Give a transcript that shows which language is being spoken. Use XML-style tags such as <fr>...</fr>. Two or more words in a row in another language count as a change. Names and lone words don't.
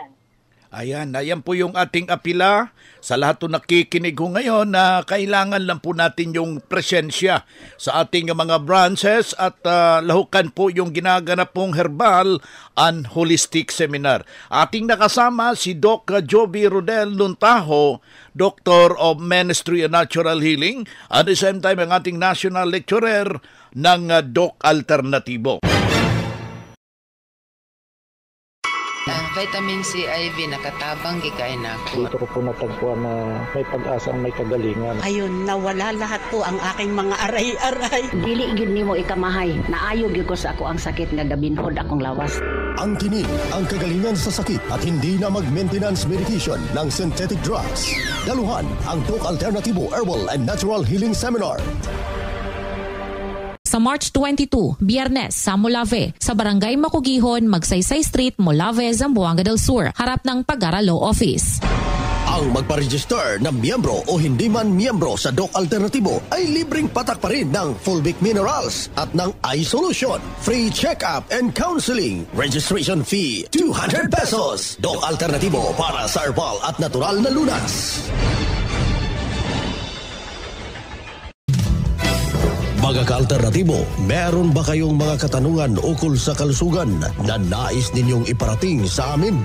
<tl>Ayan po yung ating apila sa lahat ng nakikinig ho ngayon na kailangan lang po natin yung presensya sa ating mga branches at lahukan po yung ginaganap pong</tl> <en>herbal and holistic seminar.</en> <tl>Ating nakasama si Doc Joby Rodel Luntaho,</tl> <en>Doctor of Ministry and Natural Healing, at the same time</en> <tl>ang ating</tl> <en>National Lecturer</en> <tl>ng Doc Alternativo.</tl> <ceb>Vitamin C IV nakatabang gikain ako.</ceb> <tl>Dito ko po natagpuan na may pag-asa ang may kagalingan. Ayun, nawala lahat po ang aking mga aray-aray.</tl> <ceb>Dili gyud nimo ikamahay. Naayo gyud ko sa ako ang sakit nga gabinhod akong lawas.</ceb> <tl>Ang tinig, ang kagalingan sa sakit at hindi na mag-</tl> <en>maintenance medication</en> <tl>ng</tl> <en>synthetic drugs.</en> <tl>Daluhan ang Doc Alternativo Herbal and Natural Healing Seminar. Sa March 22, Biyernes, sa Molave, sa Barangay Makugihon, Magsaysay Street, Molave, Zamboanga del Sur, harap ng Pagara Law Office. Ang magpa-register na miyembro o hindi man miyembro sa Doc Alternatibo ay libreng patak pa rin ng Fulvic Minerals at ng iSolution.</tl> <en>Free check-up and counseling. Registration fee, 200 pesos.</en> <tl>Doc Alternatibo para sa herbal at natural na lunas. Mga ka-alternatibo, meron ba kayong mga katanungan ukol sa kalusugan na nais ninyong iparating sa amin?</tl>